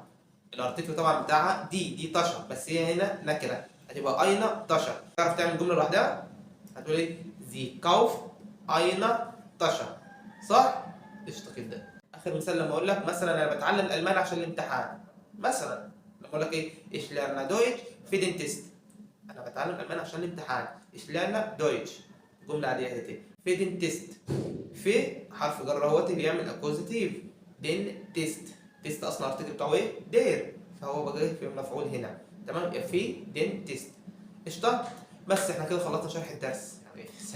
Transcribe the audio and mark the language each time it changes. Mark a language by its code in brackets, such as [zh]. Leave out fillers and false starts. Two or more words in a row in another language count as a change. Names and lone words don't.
[ar] الارتكل طبعا بتاعها [de] die Tasche, [ar] بس هي هنا نكره هتبقى [de] eine Tasche. [ar] تعرف تعمل جمله لوحدها؟ هتقول ايه؟ زي [de] kauf eine Tasche, [ar] صح؟ قشطه كده. اخر مثال لما اقول لك مثلا انا بتعلم الالمان عشان الامتحان، مثلا لما اقول لك ايه [de] ich lerne Deutsch für den Test، [ar] انا بتعلم الالمان عشان الامتحان. [de] ich lerne Deutsch، [ar] جمله عاديه اهي. في [de] den Test، [ar] في حرف جر اهوت بيعمل اكوزاتيف. [de] den Test، [ar] تيست اصلا الارتكل بتاعه ايه؟ دير، فهو بقى في مفعول هنا. تمام. يبقى في [de] den Test. [ar] قشطه. بس احنا كده خلصنا شرح الدرس يعني.